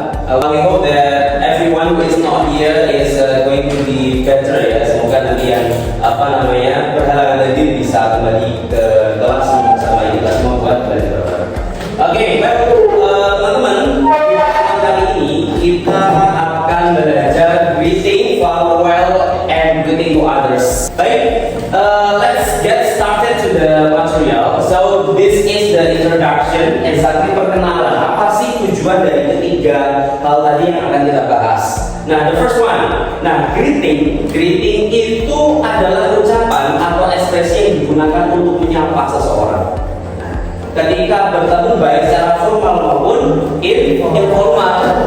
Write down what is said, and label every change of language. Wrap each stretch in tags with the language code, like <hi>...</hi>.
<en>We hope that everyone who is not here is going to be better ya.</en> <id>Semoga nanti yang berhalangan tadi bisa kembali ke kelas bersama ini kita semua buat belajar. Oke, baik teman-teman, di pertemuan kali ini kita akan belajar</id> <en>greeting, farewell, and greeting to others.</en> <id>Baik,</id> <en>let's get started to the material. So this is the introduction, exactly perkenalan.</en> <id>Apa sih tujuan dari ketiga hal tadi yang akan kita bahas? Nah,</id> <en>the first one.</en> <id>Nah, greeting itu adalah ucapan atau ekspresi yang digunakan untuk menyapa seseorang. Ketika bertemu baik secara formal maupun informal.</id>